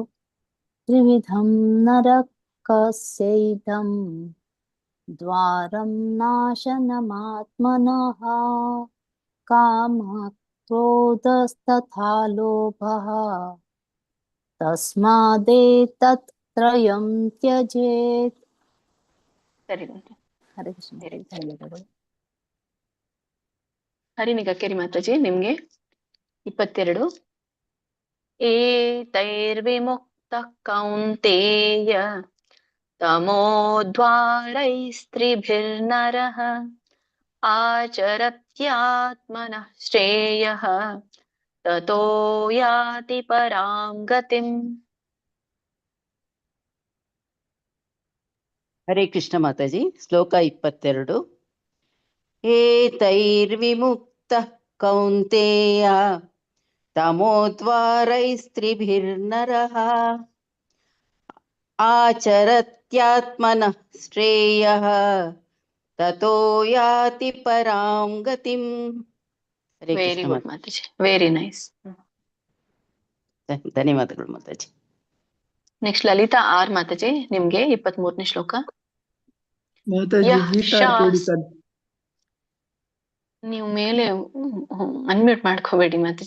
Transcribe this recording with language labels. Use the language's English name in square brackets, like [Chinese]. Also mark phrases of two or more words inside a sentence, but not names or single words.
[Sanskrit] ತ್ರಿವಿಧಂ ನರಕಸ್ಯೈದಂ ದ್ವಾರಂ ನಾಶನಮಾತ್ಮನಃ ಕಾಮಃ ಕ್ರೋಧಸ್ತಥಾ ಲೋಭಃ ತಸ್ಮಾದೇತತ್ರಯಂ ತ್ಯಜೇತ್. [Kannada] ಸರಿ ಬಂತು. [Sanskrit] ಹರೇ ಕೃಷ್ಣ [Kannada] ಮಾತಾಜಿ, ಧನ್ಯವಾದಗಳು. ಹರಿನಿಗ ಕೆರಿ ಮಾತಾಜಿ ನಿಮ್ಗೆ 22. [Sanskrit] ಏತೈರ್ವಿಮುಕ್ತ ಕೌಂತೇಯ ತಮೋದ್ವಾರೈಸ್ತ್ರಿಭಿರ್ನರಃ ಆಚರತ್ಯಾತ್ಮನಃ ಶ್ರೇಯಃ ತತೋ ಯಾತಿ ಪರಾಂ ಗತಿಂ. ಹರೇ ಕೃಷ್ಣ ಮಾತಾಜಿ. [Kannada] ಶ್ಲೋಕ 22. [Sanskrit] ಏತೈರ್ವಿಮುಕ್ತಃ ಕೌಂತೇಯ ತಮೋದ್ವಾರೈಸ್ತ್ರಿಭಿರ್ನರಃ ಆಚರತ್ಯಾತ್ಮನಃ ಶ್ರೇಯಃ ತತೋ ಯಾತಿ ಪರಾಂ ಗತಿಂ. ಹರೇ [English] ವೆರಿ [Sanskrit] ಕೃಷ್ಣ [English] Good Mataji, very nice. [Kannada] ಧನ್ಯವಾದಗಳು ಮಾತಾಜಿ. ನೆಕ್ಸ್ಟ್ ಲಲಿತಾ ಆರ್ ಮಾತಾಜಿ ನಿಮ್ಗೆ 23ನೇ ಶ್ಲೋಕ. ನೀವು ಮೇಲೆ ಅನ್ಮ್ಯೂಟ್ ಮಾಡ್ಕೋಬೇಡಿ ಮಾತಾಜಿ.